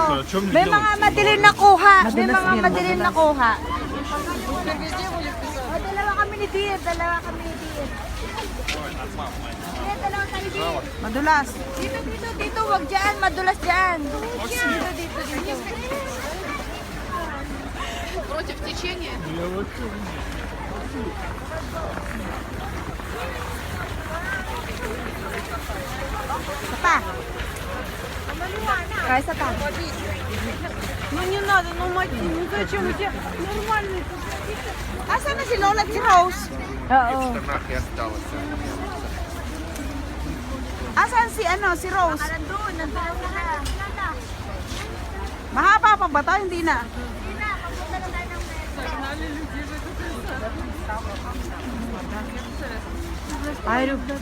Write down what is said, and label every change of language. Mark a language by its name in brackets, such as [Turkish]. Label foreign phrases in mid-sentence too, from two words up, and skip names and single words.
[Filipino] May mga madilim na kuha. May mga madilim na kuha. Oh, dalawa kami ni Dear. Dalawa kami ni Dear. Dalawa kami ni Dear. Madulas. Dito. Wag dyan. Madulas dyan. Dito. [Russian] Против течения? [Filipino] Sapa. Kaya sapa. [Russian] Ну не надо, ну мать, ну зачем у тебя нормальный? [Filipino] Asa na si Lola at si Rose? Oo. Asan si si Rose? Nandun na. Mahaba pa ba tayo? Hindi na. Ay,